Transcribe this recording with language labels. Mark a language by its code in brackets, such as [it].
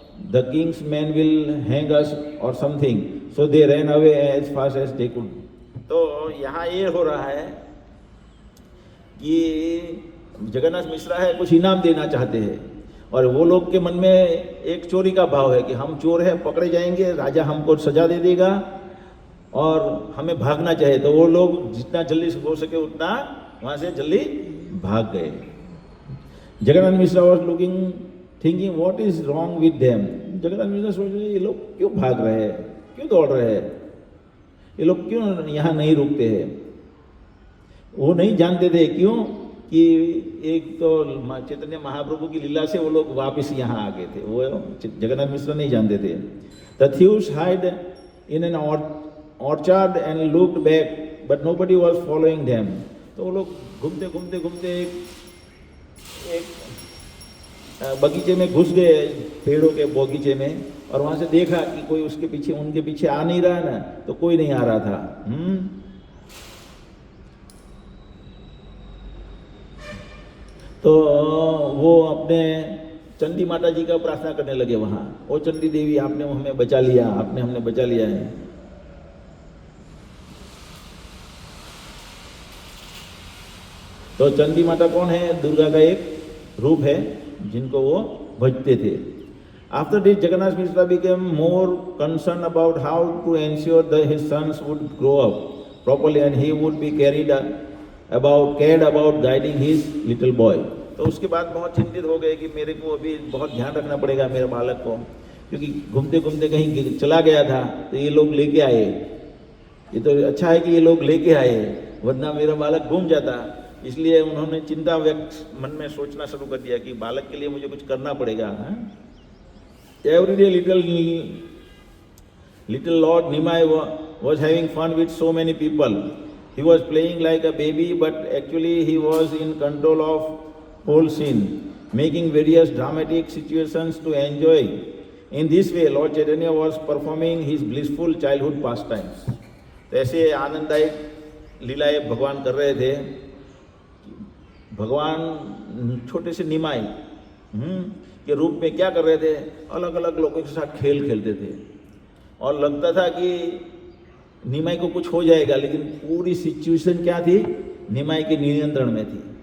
[en] The king's men will hang us or something. So they ran away as fast as they could. [hi] तो यहाँ ये हो रहा है कि जगन्नाथ मिश्रा है कुछ इनाम देना चाहते हैं और वो लोग के मन में एक चोरी का भाव है कि हम चोर हैं, पकड़े जाएंगे, राजा हमको सजा दे देगा और हमें भागना चाहिए। तो वो लोग जितना जल्दी हो सके उतना वहाँ से जल्दी भाग गए। [en] Jagannath Mishra was looking thinking what is wrong with them. [hi] Jagannath Mishra सोच रहे ये लोग क्यों भाग रहे हैं, क्यों दौड़ रहे हैं, ये लोग क्यों यहाँ नहीं रुकते हैं। वो नहीं जानते थे क्यों कि एक तो चैतन्य महाप्रभु की लीला से वो लोग वापस यहाँ आ गए थे, वो जगन्नाथ मिश्रा नहीं जानते थे। [en] The thieves hid in an orchard and looked back, but nobody was following them. [hi] तो वो लोग घूमते एक बगीचे में घुस गए, पेड़ों के बगीचे में, और वहां से देखा कि कोई उसके पीछे उनके पीछे आ नहीं रहा ना, तो कोई नहीं आ रहा था। तो वो अपने चंडी माता जी का प्रार्थना करने लगे वहां, ओ चंडी देवी आपने हमें बचा लिया, आपने हमने बचा लिया है। तो चंडी माता कौन है? दुर्गा का एक रूप है जिनको वो भजते थे। [en] After this, Jagannath Mishra became more concerned about how to ensure that his sons would grow up properly and he would be cared about guiding his little boy. [hi] तो उसके बाद बहुत चिंतित हो गए कि मेरे को अभी बहुत ध्यान रखना पड़ेगा मेरे बालक को, क्योंकि घूमते घूमते कहीं चला गया था तो ये लोग लेके आए। ये तो अच्छा है कि ये लोग लेके आए, वरना मेरा बालक घूम जाता। इसलिए उन्होंने चिंता व्यक्त मन में सोचना शुरू कर दिया कि बालक के लिए मुझे कुछ करना पड़ेगा। [en] Every day little Lord Nimai was having fun with so many people. He was playing like a baby, but actually he was in control of whole scene, making various dramatic situations to enjoy. In this way, Lord Chaitanya was performing his blissful childhood pastimes. [hi] तो ऐसे आनंददायक लीलाएं भगवान कर रहे थे। भगवान छोटे से निमाई के रूप में क्या कर रहे थे, अलग अलग लोगों के साथ खेल खेलते थे और लगता था कि निमाई को कुछ हो जाएगा, लेकिन पूरी सिचुएशन क्या थी, निमाई के नियंत्रण में थी।